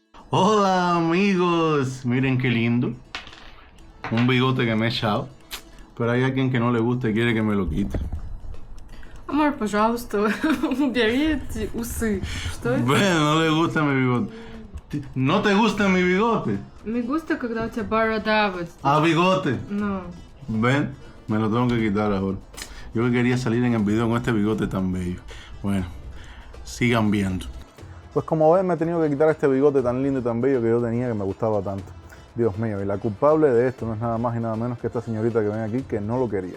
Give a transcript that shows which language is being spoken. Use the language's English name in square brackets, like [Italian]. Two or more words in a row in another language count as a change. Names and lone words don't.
[Spanish] Hola amigos, miren qué lindo, un bigote que me he echado, pero hay alguien que no le gusta y quiere que me lo quite. Amor, [Russian] пожалуйста, убери эти усы. Что это? [Spanish] Bueno, no le gusta mi bigote. ¿No te gusta mi bigote? Me gusta, [Russian] когда у тебя борода вот [Spanish] Ah, [Russian] здесь. [Spanish] bigote. No. Ven, me lo tengo que quitar ahora. Yo que quería salir en el video con este bigote tan bello. Bueno, sigan viendo. Pues como ven, me he tenido que quitar este bigote tan lindo y tan bello que yo tenía, que me gustaba tanto. Dios mío, y la culpable de esto no es nada más y nada menos que esta señorita que ven aquí, que no lo quería.